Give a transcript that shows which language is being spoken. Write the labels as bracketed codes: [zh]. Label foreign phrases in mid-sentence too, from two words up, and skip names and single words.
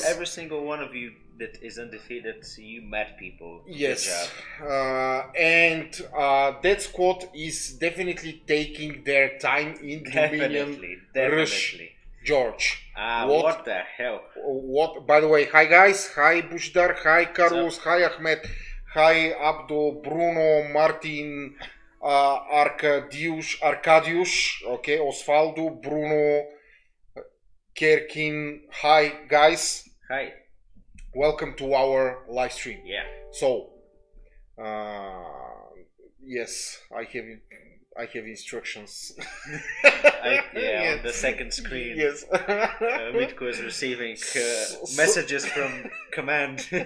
[en] Every single one of you that is undefeated, you met people. Good Yes, job. and that squad is definitely taking their time in Dominion Rush. Definitely. George, What the hell? what? By the way, hi guys, hi Bushdar, hi Carlos, hi Ahmed, hi Abdo, Bruno, Martin, Arcadius, okay, Osvaldo, Bruno, Kerkin, hi guys, Hi. welcome to our live stream. Yeah. So, yes, I have instructions. On the second screen. Yes. Mitko is receiving messages from command.